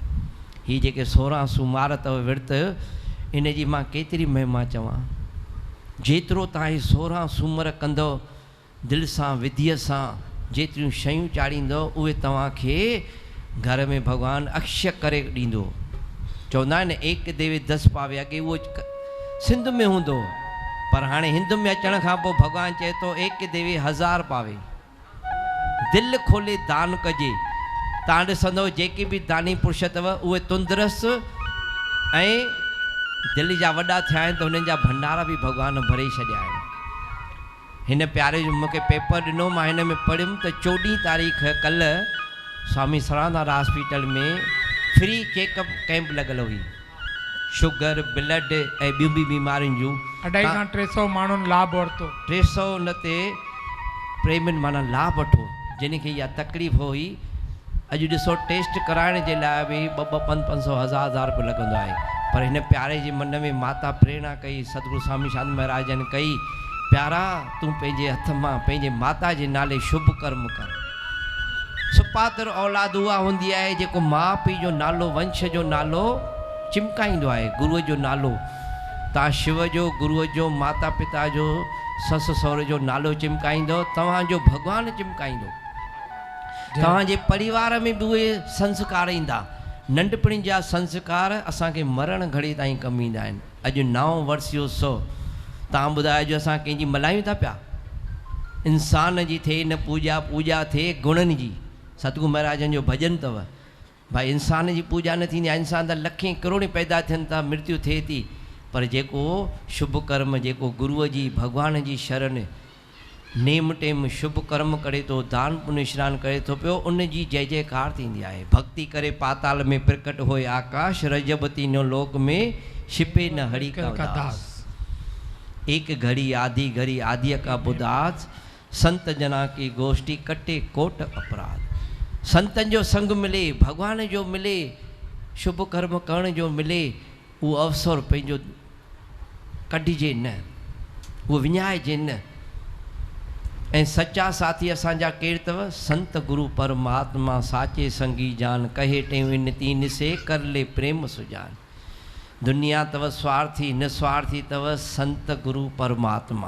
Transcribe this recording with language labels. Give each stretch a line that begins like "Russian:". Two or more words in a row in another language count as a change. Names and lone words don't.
Sindhi: हीअ जेके 16 सूमार अथव विर्त, इन जी मां केतिरी महिमा चवां। जेतिरो तव्हां हीअ 16 सूमर कंदव दिलि सां विधीअ सां, जेतिरियूं शयूं चाढ़ींदव उहे तव्हांखे घर में भॻवानु अक्षय करे ॾींदो। चवंदा आहिनि
Hindi: एक देवे 10 पावे,
Sindhi: अॻे उहो सिंध में हूंदो, पर हाणे हिंद में अचण खां पोइ भॻवानु चए थो
Hindi: एक देवे 1000 पावे।
Sindhi: दिलि खोले दान कजे। तव्हां ॾिसंदव जेके बि दानी पुरुष अथव उहे तंदुरुस्त ऐं दिलि जा वॾा थिया आहिनि, त हुननि जा भंडारा बि भॻवानु भरे छॾिया आहिनि। हिन प्यारे जो मूंखे पेपर ॾिनो, मां हिन में पढ़ियुमि त 14 तारीख़ कल्ह स्वामी सराधार हॉस्पिटल में
English: free checkup camp
Sindhi: लॻल हुई, शुगर ब्लड ऐं ॿियूं बि बीमारियुनि जूं। 250 खां 300 माण्हुनि लाभ वरितो। 300 उन ते प्रेमियुनि माना लाभ वठो, जिन खे इहा तकलीफ़ हुई। अॼु ॾिसो टेस्ट कराइण जे लाइ बि 200, 500, 1000 रुपयो लॻंदो आहे, पर हिन प्यारे जे मन में माता प्रेरणा कई, सतगुरु स्वामी शांति महाराजनि कई प्यारा तूं पंहिंजे हथ मां पंहिंजे माता जे नाले शुभ कर्म कर। सुपात्र औलाद उहा हूंदी आहे जेको माउ पीउ जो नालो वंश जो नालो चिमकाईंदो आहे, गुरुअ जो नालो। तव्हां शिव जो, गुरुअ जो, माता पिता जो, ससु सहुरे जो नालो चिमकाईंदो, तव्हांजो भॻवानु चिमकाईंदो। तव्हांजे परिवार में बि उहे संस्कार ईंदा। नंढपण जा संस्कार असांखे मरण घड़ी ताईं कमु ईंदा आहिनि। अॼु 9 वर्षियोत्सव तव्हां ॿुधायो जो असां कंहिंजी मल्हायूं था पिया। इंसान जी थिए न पूॼा, पूॼा थिए गुणनि जी। सतगुरु महाराजनि जो भॼन अथव, भाई इंसान जी पूॼा न थींदी आहे। इंसान त लखें करोड़े पैदा थियनि था, मृत्यु थिए थी, पर जेको शुभ कर्म, जेको गुरुअ जी भॻवान जी शरण नेम टेम शुभ कर्म करे थो, दान पुण्य स्नान करे थो पियो, उन जी जय जयकार थींदी आहे।
Hindi: भक्ति करे पाताल में प्रकट होए आकाश, रजब तीनों लोक में छिपे न हरि का दास। एक घड़ी आधी घड़ी आदि का बुदास, संत जना की गोष्ठी कटे कोट अपराध।
Sindhi: संतन जो संग मिले, भगवान जो मिले, शुभ कर्म करण जो मिले, वो अवसर पंहिंजो कढिजे न, वो विञाइजे न। ऐं सच्चा साथी असांजा केरु अथव?
Hindi: संत गुरु परमात्मा साचे संगी जान, कहे टेव इन तीन से कर ले प्रेम सुजान।
Sindhi: दुनिया अथव स्वार्थी, न स्वार्थी अथव संत गुरु परमात्मा।